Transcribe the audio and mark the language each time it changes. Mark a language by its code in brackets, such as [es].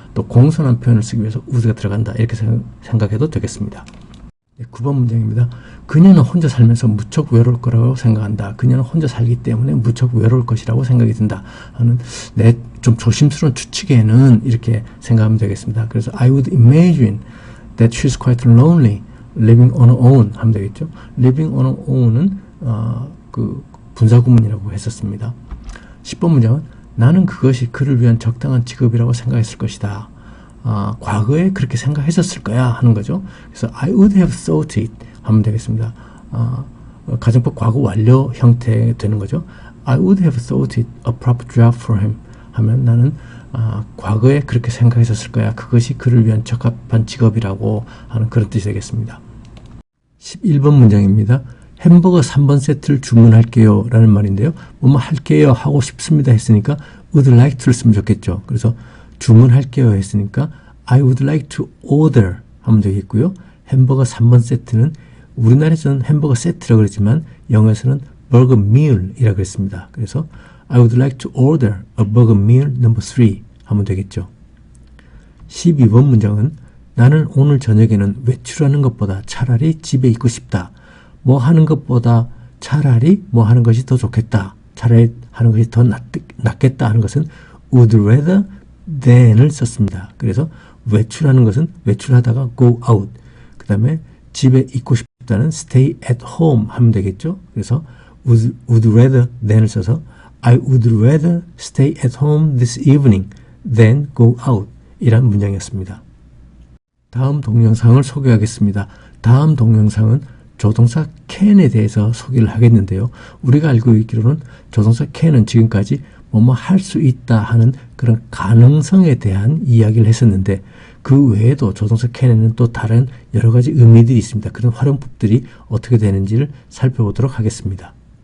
[ko] 또 공손한 표현을 쓰기 위해서 would가 들어간다 이렇게 생각해도 되겠습니다. 네, 9번 문장입니다. 그녀는 혼자 살면서 무척 외로울 거라고 생각한다. 그녀는 혼자 살기 때문에 무척 외로울 것이라고 생각이 든다. 하는 좀 조심스러운 추측에는 이렇게 생각하면 되겠습니다. 그래서 [en] I would imagine that she's quite lonely living on her own [ko] 하면 되겠죠. [en] living on her own [ko] 은 그 분사구문이라고 했었습니다. 10번 문장은 나는 그것이 그를 위한 적당한 직업이라고 생각했을 것이다. 과거에 그렇게 생각했었을 거야 하는 거죠. 그래서 [en] I would have thought it [ko] 하면 되겠습니다. 가정법 과거 완료 형태 되는 거죠. [en] I would have thought it a proper job for him [ko] 하면 나는 과거에 그렇게 생각했었을 거야. 그것이 그를 위한 적합한 직업이라고 하는 그런 뜻이 되겠습니다. 11번 문장입니다. 햄버거 3번 세트를 주문할게요 라는 말인데요. 뭐뭐 할게요 하고 싶습니다 했으니까 [en] would like to [ko] 를 쓰면 좋겠죠. 그래서 주문할게요 했으니까 [en] I would like to order [ko] 하면 되겠고요. 햄버거 3번 세트는 우리나라에서는 햄버거 세트라고 그랬지만 영어에서는 burger meal이라고 했습니다. 그래서 [en] I would like to order a burger meal number 3 [ko] 하면 되겠죠. 12번 문장은 나는 오늘 저녁에는 외출하는 것보다 차라리 집에 있고 싶다. 뭐 하는 것보다 차라리 뭐 하는 것이 더 좋겠다. 차라리 하는 것이 더 낫겠다 하는 것은 [en] would rather than [ko] 을 썼습니다. 그래서 외출하는 것은 외출하다가 [en] go out. [ko] 그 다음에 집에 있고 싶다는 [en] stay at home [ko] 하면 되겠죠. 그래서 [en] would rather than [ko] 을 써서 [en] I would rather stay at home this evening than go out [ko] 이란 문장이었습니다. 다음 동영상을 소개하겠습니다. 다음 동영상은 조동사 can에 대해서 소개를 하겠는데요. 우리가 알고 있기로는 조동사 can은 지금까지 뭐뭐 할 수 있다 하는 그런 가능성에 대한 이야기를 했었는데 그 외에도 조동사 can에는 또 다른 여러 가지 의미들이 있습니다. 그런 활용법들이 어떻게 되는지를 살펴보도록 하겠습니다.